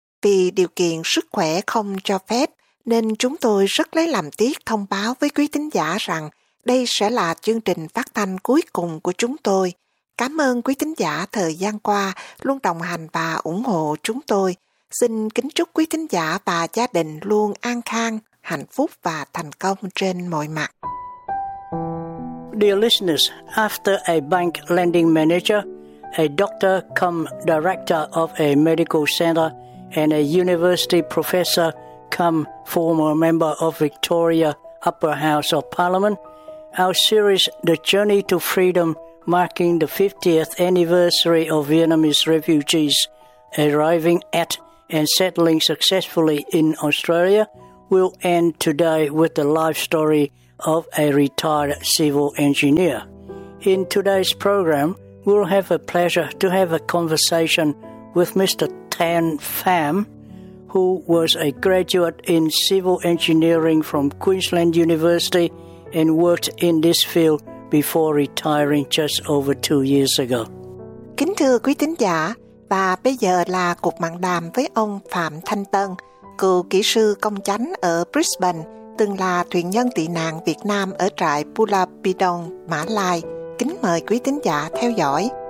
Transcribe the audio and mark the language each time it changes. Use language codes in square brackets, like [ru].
[vi] Vì điều kiện sức khỏe không cho phép, nên chúng tôi rất lấy làm tiếc thông báo với quý thính giả rằng đây sẽ là chương trình phát thanh cuối cùng của chúng tôi. Cảm ơn quý thính giả thời gian qua luôn đồng hành và ủng hộ chúng tôi. Xin kính chúc quý thính giả và gia đình luôn an khang, hạnh phúc và thành công trên mọi mặt. [en] Dear listeners, after a bank lending manager, a doctor come director of a medical center and a university professor come former member of Victoria Upper House of Parliament, our series The Journey to Freedom, marking the 50th anniversary of Vietnamese refugees arriving at and settling successfully in Australia, will end today with the life story of a retired civil engineer. In today's program, we'll have a pleasure to have a conversation with Mr. Tan Pham, who was a graduate in civil engineering from Queensland University and worked in this field before retiring just over 2 years ago. [vi] Kính thưa quý thính giả, và bây giờ là cuộc mạng đàm với ông Phạm Thanh Tân, cựu kỹ sư công chánh ở Brisbane, từng là thuyền nhân tị nạn Việt Nam ở trại Pulabidong, Mã Lai. Kính mời quý thính giả theo dõi.